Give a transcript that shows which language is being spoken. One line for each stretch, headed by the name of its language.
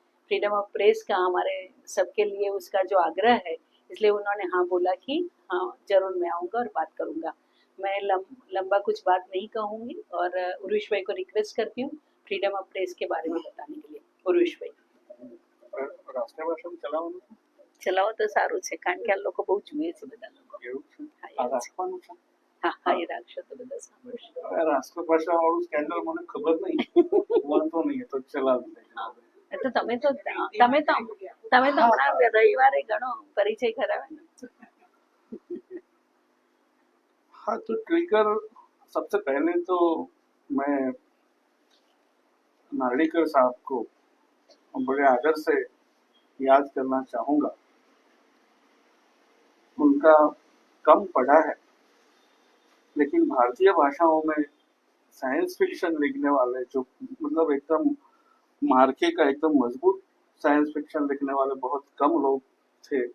Hindi: Freedom of press का हमारे सबके लिए उसका जो आग्रह है, इसलिए उन्होंने हाँ बोला कि हाँ जरूर मैं आऊँगा और बात करूँगा। मैं लंबा कुछ बात नहीं कहूँगी और उर्विश भाई को रिक्वेस्ट करती हूँ फ्रीडम ऑफ प्रेस के बारे में बताने के लिए। उर्विश भाई
Gujarati: રાષ્ટ્રીય ભાષામાં ચલાવવાનું છે? ચલાવો તો સારું છે, કારણ કે આ લોકો બહુ જુએ છે બધા લોકો. એવું છે? હા, આ એવું છે. રાખવાનું છે? હા હા એ રાખશો તો બધા સાંભળશે. આ રાષ્ટ્રભાષા વાળું સ્કેન્ડલ મને ખબર નહીં. વાંધો નહીં, એ તો ચલાવી દે. હા તો તમે તો હમણાં રવિવારે ઘણો પરિચય કરાવે ને.
Hindi: हाँ, तो ट्रिगर सबसे पहले तो मैं नार्लिकर साहब को बड़े आदर से याद करना चाहूँगा। उनका कम पढ़ा है, लेकिन भारतीय भाषाओं में साइंस फिक्शन लिखने वाले जो मतलब एकदम मार्के का एकदम मजबूत साइंस फिक्शन लिखने वाले बहुत कम लोग थे।